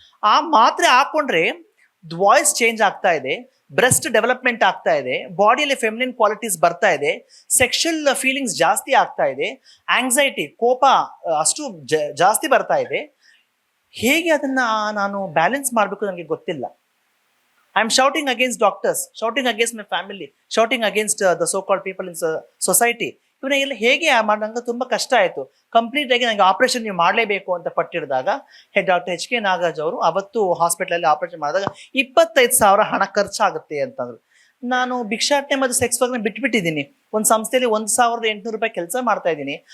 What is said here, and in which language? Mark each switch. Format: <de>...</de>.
<kn>ಆ ಮಾತ್ರೆ ಹಾಕೊಂಡ್ರೆ ವಾಯ್ಸ್ ಚೇಂಜ್ ಆಗ್ತಾ ಇದೆ, ಬ್ರೆಸ್ಟ್ ಡೆವಲಪ್ಮೆಂಟ್ ಆಗ್ತಾ ಇದೆ, ಬಾಡಿಯಲ್ಲಿ ಫೆಮಿನಿನ್ ಕ್ವಾಲಿಟೀಸ್ ಬರ್ತಾ ಇದೆ, ಸೆಕ್ಷುಯಲ್ ಫೀಲಿಂಗ್ಸ್ ಜಾಸ್ತಿ ಆಗ್ತಾ ಇದೆ, ಆಂಗ್ಸೈಟಿ ಕೋಪ ಅಷ್ಟು ಜಾಸ್ತಿ ಬರ್ತಾ ಇದೆ. ಹೇಗೆ ಅದನ್ನ ನಾನು ಬ್ಯಾಲೆನ್ಸ್ ಮಾಡಬೇಕು ನನಗೆ ಗೊತ್ತಿಲ್ಲ.</kn> <en>I am shouting against doctors, shouting against my family, shouting against the so-called people in society.</en> <kn>ಇವನ್ನೆಲ್ಲ ಹೇಗೆ ಮಾಡಿದಂಗೆ ತುಂಬ ಕಷ್ಟ ಆಯಿತು. ಕಂಪ್ಲೀಟ್ ಆಗಿ ನನಗೆ ಆಪರೇಷನ್ ನೀವು ಮಾಡಲೇಬೇಕು ಅಂತ ಪಟ್ಟಿಡಿದಾಗ ಡಾಕ್ಟರ್ HK ನಾಗರಾಜ್ ಅವರು ಅವತ್ತು ಹಾಸ್ಪಿಟಲಲ್ಲಿ ಆಪರೇಷನ್ ಮಾಡಿದಾಗ 25,000 ಹಣ ಖರ್ಚಾಗುತ್ತೆ ಅಂತಂದ್ರು. ನಾನು ಭಿಕ್ಷಾಟನೆ ಮತ್ತು ಸೆಕ್ಸ್ ವರ್ಕ್ನ ಬಿಟ್ಬಿಟ್ಟಿದ್ದೀನಿ. ಒಂದು ಸಂಸ್ಥೆಯಲ್ಲಿ 1,800 ರೂಪಾಯಿ ಕೆಲಸ ಮಾಡ್ತಾ ಇದ್ದೀನಿ.</kn>